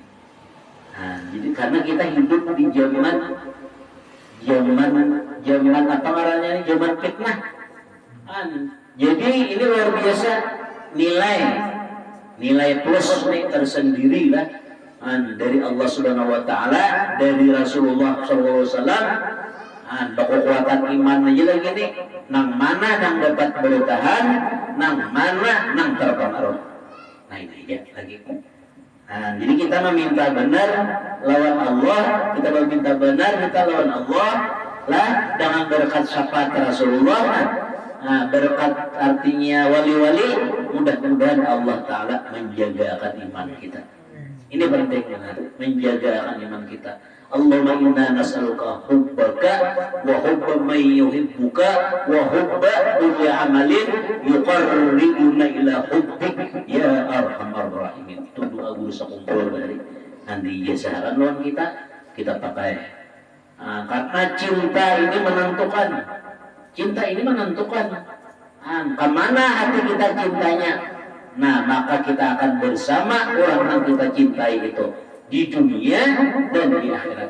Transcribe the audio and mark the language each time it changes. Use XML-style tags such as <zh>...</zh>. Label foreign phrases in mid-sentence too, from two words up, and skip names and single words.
<bjn>Jadi karena kita hidup di zaman apa ngarannya ini, zaman fitnah.</bjn> <id>Jadi ini luar biasa nilai plus nih tersendiri lah dari Allah</id> <ar>سبحانه وتعالى,</ar> <id>dari Rasulullah SAW.</id> <bjn>Kekuatan iman aja lagi nih, nang mana nang dapat bertahan, nang mana nang terpengaruh. Ini aja lagi. Jadi kita meminta benar lawan Allah, kita meminta benar kita lawan Allah lah dengan berkat syafaat Rasulullah.</bjn> <id>Berkat artinya wali-wali, mudah-mudahan Allah Ta'ala menjagakan iman kita. Ini penting banget, menjagakan iman kita.</id> <ar>اللهم إنا نسألك حبك وحب من يحبك وحب كل عمل يقربنا إلى حبك يا أرحم الراحمين.</ar> <bjn>Itu doa guru Sakumpul dari nanti jasaran lawan kita pakai.</bjn> <id>Karena cinta ini menentukan. Cinta ini menentukan kemana hati kita cintanya. Maka kita akan bersama orang yang kita cintai itu di dunia dan di akhirat.</id>